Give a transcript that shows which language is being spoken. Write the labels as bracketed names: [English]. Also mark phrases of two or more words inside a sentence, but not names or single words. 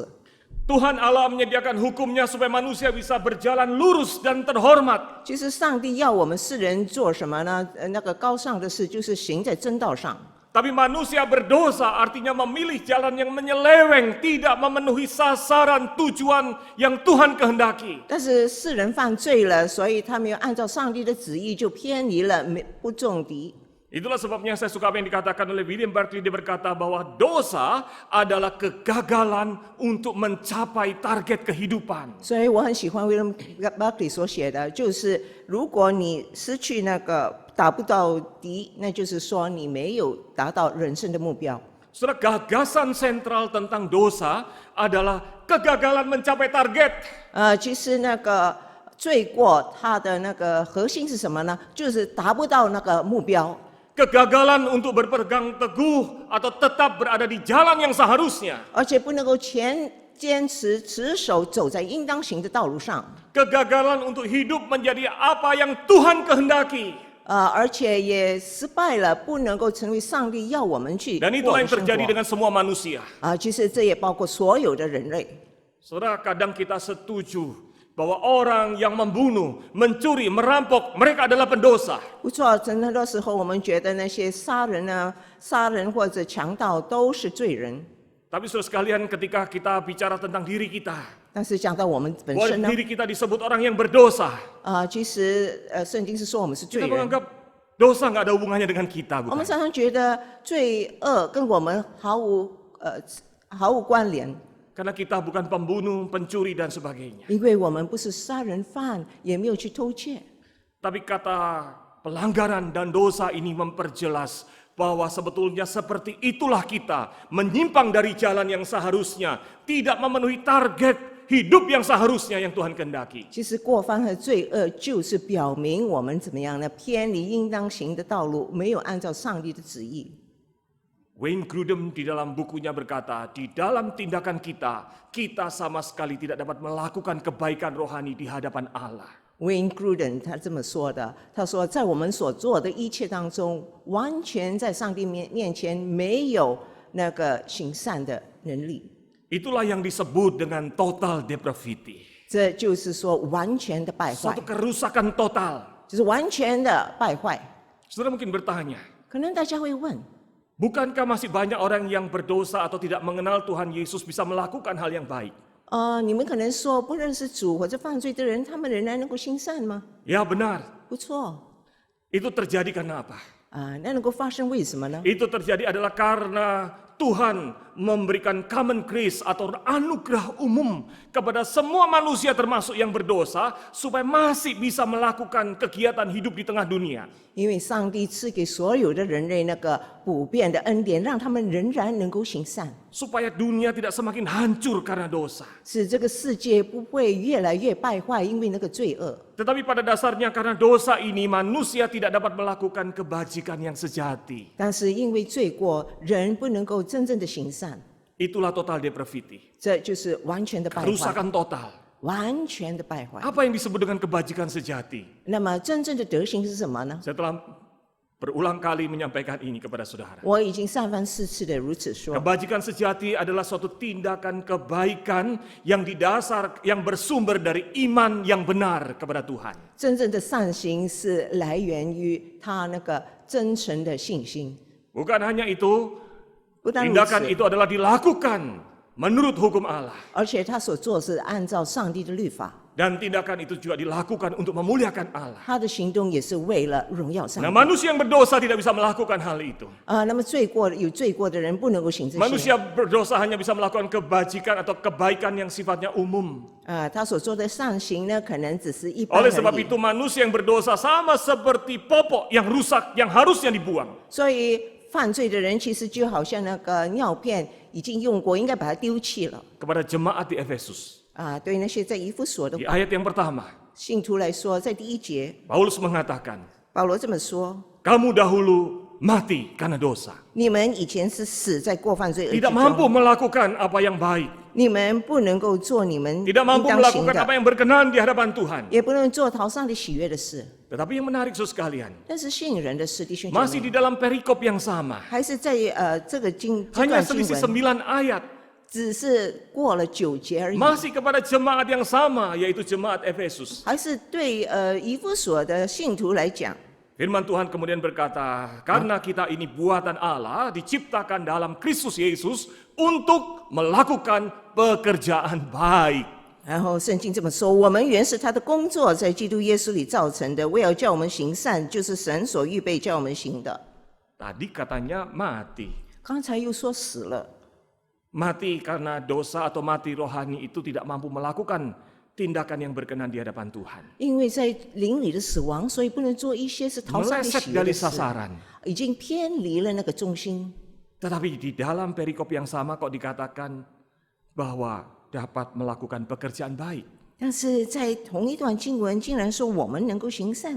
[Indonesian] Tuhan Allah menyediakan hukumnya supaya manusia bisa berjalan lurus dan terhormat. [Chinese] 其实上帝要我们世人做什么呢？那个高尚的事就是行在正道上。 [Indonesian] Tapi manusia berdosa artinya memilih jalan yang menyeleweng, tidak memenuhi sasaran tujuan yang Tuhan kehendaki. [Chinese] 但是世人犯罪了，所以他没有按照上帝的旨意，就偏离了，不中敌。 [Indonesian] Itulah sebabnya saya suka apa yang dikatakan oleh William Barclay. Dia berkata bahwa dosa adalah kegagalan untuk mencapai target kehidupan. [Chinese] 所以我很喜欢 William Barclay 所写的，就是如果你失去那个打不到敌，那就是说你没有达到人生的目标。 [Indonesian] Saudara, gagasan sentral tentang dosa adalah kegagalan mencapai target. [Chinese] 其实那个罪过它的那个核心是什么呢？就是达不到那个目标。 [Indonesian] Kegagalan untuk berpegang teguh atau tetap berada di jalan yang seharusnya. [Chinese] 而且不能够坚持持守走在应当行的道路上。 [Indonesian] Kegagalan untuk hidup menjadi apa yang Tuhan kehendaki. [Chinese] 而且也失败了，不能够成为上帝要我们去 [Indonesian] Dan [Chinese] 过 [Indonesian] itulah [Chinese] 的 [Indonesian] yang [Chinese] 生 [Indonesian] terjadi [Chinese] 活。 [Indonesian] dengan semua manusia. [Chinese] 其实这也包括所有的人类。 [Indonesian] Saudara, kadang kita setuju bahwa orang yang membunuh, mencuri, merampok, mereka adalah pendosa. [Chinese] 不错，很多时候我们觉得那些杀人或者强盗都是罪人。 [Indonesian] Tapi saudara sekalian, ketika kita bicara tentang diri kita, [Chinese] 但是讲到我们本 [Indonesian] bahwa [Chinese] 身呢， [Indonesian] diri kita disebut orang yang berdosa, [Chinese] 其实圣经是说我们是罪 [Indonesian] kita [Chinese] 人。 [Indonesian] menganggap dosa nggak ada hubungannya dengan kita, [Chinese] 我们 [Indonesian] bukan? [Chinese] 常常觉得罪恶跟我们毫无关联， [Indonesian] Karena kita bukan pembunuh, pencuri dan sebagainya. [Chinese] 因为我们不是杀人犯，也没有去偷窃。 [Indonesian] Tapi kata pelanggaran dan dosa ini memperjelas bahwa sebetulnya seperti itulah kita menyimpang dari jalan yang seharusnya, tidak memenuhi target hidup yang seharusnya yang Tuhan kehendaki. [Chinese] 其实过犯和罪恶就是表明我们怎么样呢？偏离应当行的道路，没有按照上帝的旨意。 [Indonesian] Wayne Grudem di dalam bukunya berkata, di dalam tindakan kita sama sekali tidak dapat melakukan kebaikan rohani di hadapan Allah. [Chinese] Wayne Grudem 他这么说的，他说在我们所做的一切当中，完全在上帝面前没有那个行善的能力。 [Indonesian] Itulah yang disebut dengan [English] total depravity. [Chinese] 这就是说完全的败坏 [Indonesian] Suatu，kerusakan total. [Chinese] 就是完全的败坏。 [Indonesian] Saudara mungkin bertanya, [Chinese] 可能大家会问， [Indonesian] bukankah masih banyak orang yang berdosa atau tidak mengenal Tuhan Yesus bisa melakukan hal yang baik? [Chinese] 你们可能说不认识主或者犯罪的人，他们仍然能够行善吗？ [Indonesian] Ya benar, [Chinese] 不错 [Indonesian] itu terjadi karena apa? [Chinese] 那能够发生为什么呢？ [Indonesian] Itu terjadi adalah karena Tuhan memberikan [English] common grace [Indonesian] atau anugerah umum kepada semua manusia termasuk yang berdosa supaya masih bisa melakukan kegiatan hidup di tengah dunia. [Chinese] 因为上帝赐给所有的人类那个普遍的恩典，让他们仍然能够行善， [Indonesian] Supaya dunia tidak semakin hancur karena dosa. [Chinese] 使这个世界不会越来越败坏，因为那个罪恶。 [Indonesian] Tetapi pada dasarnya karena dosa ini manusia tidak dapat melakukan kebajikan yang sejati. [Chinese] 但是因为罪过，人不能够真正的行善， [Indonesian] Itulah [English] total depravity. [Chinese] 这就是完全的败坏， [Indonesian] Kerusakan total. [Chinese] 完全的败坏。 [Indonesian] Apa yang disebut dengan kebajikan sejati? [Chinese] 那么真正的德行是什么呢？ [Indonesian] Saya telah berulang kali menyampaikan ini kepada saudara. [Chinese] 我已经3番4次的如此说。 [Indonesian] Kebajikan sejati adalah suatu tindakan kebaikan yang yang bersumber dari iman yang benar kepada Tuhan. [Chinese] 真正的善行是来源于他那个真诚的信心。 [Indonesian] Bukan hanya itu, [Chinese] 不但如 [Indonesian] tindakan [Chinese] 此， [Indonesian] itu adalah dilakukan menurut hukum Allah. [Chinese] 而且他所做是按照上帝的律法， [Indonesian] Dan tindakan itu juga dilakukan untuk memuliakan Allah. [Chinese] 他的行动也是为了荣耀上 [Indonesian] Nah, [Chinese] 帝。 [Indonesian] manusia yang berdosa tidak bisa melakukan hal itu. [Chinese] 那么有罪过的人不能够行这些。 [Indonesian] Manusia berdosa hanya bisa melakukan kebajikan atau kebaikan yang sifatnya umum. [Chinese] 他所做的善行呢，可能只是一般 [Indonesian] Oleh [Chinese] 而 [Indonesian] sebab [Chinese] 已。 [Indonesian] itu manusia yang berdosa sama seperti popok yang rusak yang harusnya dibuang. [Chinese] 所以犯罪的人其实就好像那个尿片已经用过，应该把它丢弃了。 [Indonesian] Kepada jemaat di Efesus. [Chinese] 对那些在以弗所的 [Indonesian] Di ayat yang pertama, [Chinese] 信徒来说，在第1节， [Indonesian] Paulus mengatakan, [Chinese] 保罗这么说： [Indonesian] kamu dahulu mati karena dosa. [Chinese] 你们以前是死在过犯罪恶之 [Indonesian] Tidak mampu [Chinese] 中， [Indonesian] melakukan apa yang baik. [Chinese] 你们不能够做你们 [Indonesian] Tidak [Chinese] 应 [Indonesian] mampu [Chinese] 当行 [Indonesian] melakukan [Chinese] 的 [Indonesian] apa，yang berkenan di hadapan Tuhan. [Chinese] 也不能做讨上帝喜悦的事。 [Indonesian] Tetapi yang menarik saudara sekalian, [Chinese] 但是吸引人的是，弟兄姐 [Indonesian] masih [Chinese] 妹， [Indonesian] di dalam perikop yang sama. [Chinese] 还是在这个这 [Indonesian] Hanya [Chinese] 段经 [Indonesian] selisih [Chinese] 文， [Indonesian] 9 ayat. [Chinese] 只是过了9节而已， [Indonesian] Masih kepada jemaat yang sama, yaitu jemaat Efesus. [Chinese] 还是对以弗所的信徒来讲， [Indonesian] Firman Tuhan kemudian berkata, karena kita ini buatan Allah, diciptakan dalam Kristus Yesus untuk melakukan pekerjaan baik. [Chinese] 然后圣经这么说：我们原是他的工作，在基督耶稣里造成的，为要叫我们行善，就是神所预备叫我们行的。 [Indonesian] Tadi katanya mati. [Chinese] 刚才又说死了， [Indonesian] Mati karena dosa atau mati rohani itu tidak mampu melakukan tindakan yang berkenan di hadapan Tuhan. [Chinese] 因为在灵里的死亡，所以不能做一些是讨上帝 [Indonesian] Meleset [Chinese] 喜悦 [Indonesian] dari [Chinese] 的事， [Indonesian] sasaran. [Chinese] 已经偏离了那个中心。 [Indonesian] Tetapi di dalam perikop yang sama kok dikatakan bahwa dapat melakukan pekerjaan baik. [Chinese] 但是在同一段经文，竟然说我们能够行善